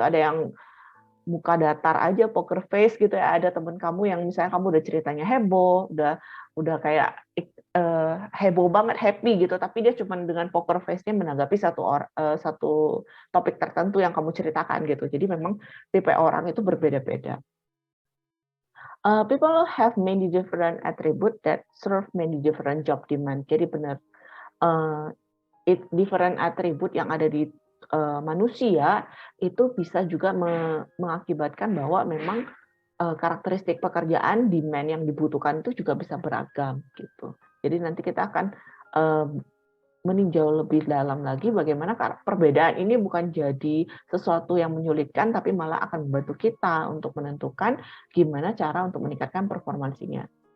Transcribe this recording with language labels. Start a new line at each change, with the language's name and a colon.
Indonesian: Ada yang muka datar aja, poker face gitu ya. Ada teman kamu yang misalnya kamu udah ceritanya heboh, udah kayak heboh banget, happy gitu, tapi dia cuma dengan poker face-nya menanggapi satu topik tertentu yang kamu ceritakan gitu. Jadi memang tipe orang itu berbeda-beda.
English: People have many different attributes that serve many different job demand.
Indonesian: Jadi benar different atribut yang ada di manusia itu bisa juga mengakibatkan bahwa memang karakteristik pekerjaan, demand yang dibutuhkan itu juga bisa beragam gitu. Jadi nanti kita akan meninjau lebih dalam lagi bagaimana perbedaan ini bukan jadi sesuatu yang menyulitkan, tapi malah akan membantu kita untuk menentukan gimana cara untuk meningkatkan performansinya.